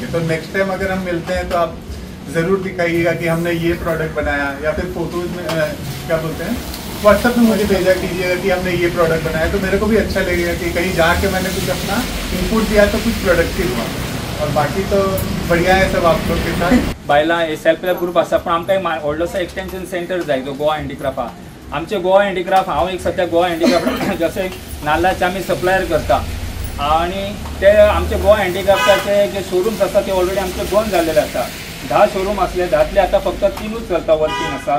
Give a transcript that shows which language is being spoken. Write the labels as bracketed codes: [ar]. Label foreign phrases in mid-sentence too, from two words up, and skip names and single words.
[hi] तो [en] next time [hi] अगर हम मिलते हैं तो आप ज़रूर दिखाइएगा कि हमने ये प्रोडक्ट बनाया, या फिर फोटोज़ में क्या बोलते हैं व्हाट्सएप में मुझे भेजा कीजिएगा कि हमने ये प्रोडक्ट बनाया. तो मेरे को भी अच्छा लगेगा कि कहीं जाके मैंने कुछ अपना इनपुट दिया तो कुछ प्रोडक्टिव हुआ. और बाकी तो बढ़िया है सब आप लोग के साथ. [kok] बायलां [en] self help group [kok] आसा पण आमकां एक व्हडलोसो [en] extension centre [kok] जाय तो गोवा हँडीक्राफ्ट आहा. आमचे गोवा हँडीक्राफ्ट हांव एक सध्या गोवा हँडीक्राफ्ट जशें नाल्लाचे आमी सप्लायर करता आणि ते आमचे गोवा हँडीक्राफ्टाचे जे शोरूम्स आसा ते ऑलरेडी आमचे 2 जाल्लेले आसा. 10 शोरूम आसले 10तले आतां फक्त 3च चलता वर्किंग आसा.